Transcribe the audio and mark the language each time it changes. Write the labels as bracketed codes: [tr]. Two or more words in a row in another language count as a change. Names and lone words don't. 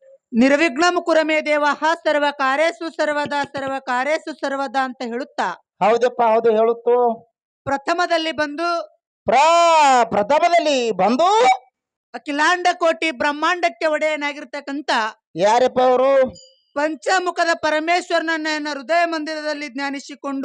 [sa] ನಿರ್ವಿಘ್ನಂ ಕುರಮೇ ದೇವಃ ಸರ್ವ ಕಾರ್ಯೇಷು ಸರ್ವದಾ ಸರ್ವ ಕಾರ್ಯೇಷು ಸರ್ವದಾ [kn] ಅಂತ ಹೇಳುತ್ತಾ ಹೌದಪ್ಪ ಹೌದು ಹೇಳುತ್ತು. ಪ್ರಥಮದಲ್ಲಿ ಬಂದು ಪ್ರಥಮದಲ್ಲಿ ಬಂದು ಅಖಿಲಾಂಡ ಕೋಟಿ ಬ್ರಹ್ಮಾಂಡಕ್ಕೆ ಒಡೆಯನಾಗಿರ್ತಕ್ಕಂಥ ಯಾರಪ್ಪ ಅವರು? ಪಂಚಮುಖದ ಪರಮೇಶ್ವರನನ್ನ ಹೃದಯ ಮಂದಿರದಲ್ಲಿ ಜ್ಞಾನಿಸಿಕೊಂಡು